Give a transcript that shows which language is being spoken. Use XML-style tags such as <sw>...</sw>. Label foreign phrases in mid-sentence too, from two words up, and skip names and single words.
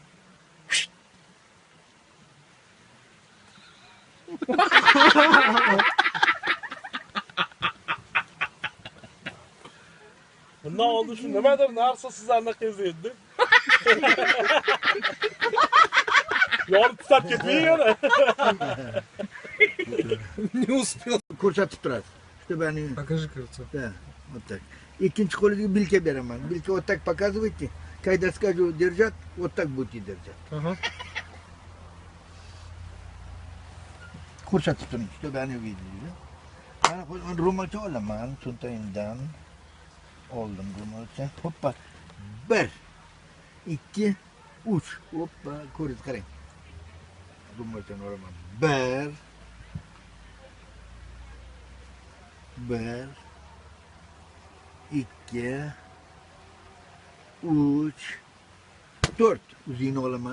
<uz>Bundan oldu şu nimadir narsa sizlarni qizyapti. Yorib tutab ketmang yana.</uz> <ru>Не успел.</ru> <uz>Ko'rsatib turadi.</uz> <ru>Что они... Покажи кольцо. Да, вот так.</ru> <uz>Ikkinchi qo'liga bilka beraman.</uz> <ru>Bilka вот так показывайте. Когда скажу держать, вот так будете держать. Ага.</ru> <uz>Ko'rsatib turing.</uz> <ru>Что они видели.</ru> <uz>Mana ro'molcha olaman. Cho'ntagimdan oldim ro'molcha. Hoppa. 1 2 3 hoppa, ko'ringiz qarang. Ro'molchani olaman. 1 1 2 3 4 uzini olaman.</uz>